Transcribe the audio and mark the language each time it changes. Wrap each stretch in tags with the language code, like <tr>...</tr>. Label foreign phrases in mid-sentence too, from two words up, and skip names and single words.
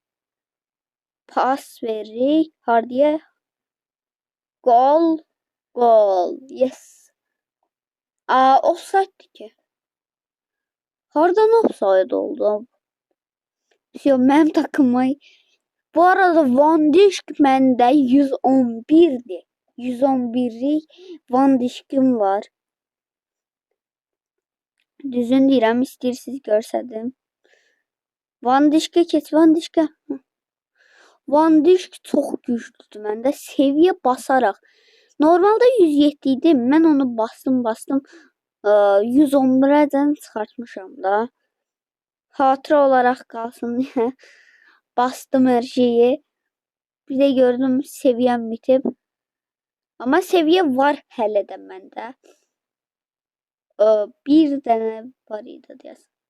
<tr>Pas verir. Hardy'ye. Gol. Gol. Yes. Offside ki.</tr> <az>Hardan offside oldu?</az> <tr>Benim takıma.</tr> <az>Bu arada Van Dijk məndə 111'dir.</az> <tr>111'lik Van Dijk'im var.</tr> <az>Düzün deyirəm, istəyirsiniz görsədim.</az> <tr>Van Dijk'e keç, Van Dijk'e.</tr> <az>Van Dijk çox güclüdür məndə.</az> <tr>Seviye basaraq. Normalde 107 idi.</tr> <az>Mən onu bastım. 111'dən çıxartmışam da.</az> <tr>Hatıra olarak kalsın diye. Bastım her şeyi. Bir de gördüm seviyem bitip. Ama seviye var hele de bende. Bir tane var idi diyorsun.</tr>